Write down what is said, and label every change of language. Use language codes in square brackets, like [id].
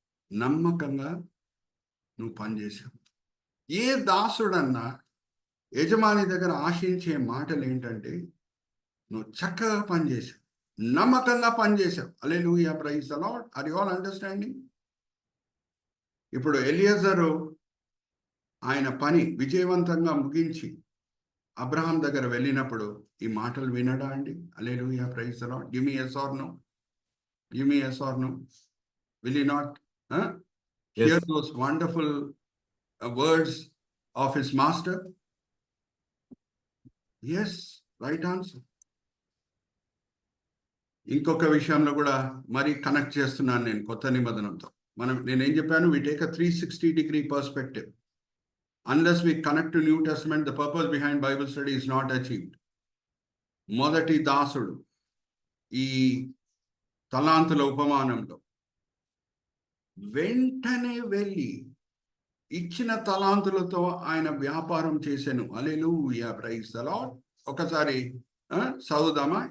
[te] నమ్మకంగా నువ్వు పనిచేసావు. ఏ దాసుడన్నా యజమాని దగ్గర ఆశించే మాటలు ఏంటంటే, నువ్వు చక్కగా పనిచేసావు, నమ్మకంగా పనిచేసావు. [en] Hallelujah, praise the lord. Are you all understanding? [te] ఇప్పుడు ఎలియజరు ఆయన పని విజయవంతంగా ముగించి అబ్రహాం దగ్గర వెళ్ళినప్పుడు ఈ మాటలు వినడా అండి? [en] Hallelujah, praise the lord. Give me yes or no, give me yes or no. Will he not hear those wonderful words of his master? Yes, right answer. [te] ఇంకొక విషయంలో కూడా మరి కనెక్ట్ చేస్తున్నాను నేను కొత్త నిబంధనతో. నేనేం చెప్పాను? [en] we take a 360-degree perspective. Unless we connect to New Testament, the purpose behind Bible study is not achieved. [te] మొదటి దాసుడు ఈ తలాంతుల ఉపమానంలో వెంటనే వెళ్ళి ఇచ్చిన తలాంతులతో ఆయన వ్యాపారం చేసెను. [en] Hallelujah, praise the lord. [te] ఒకసారి చదువుదామా?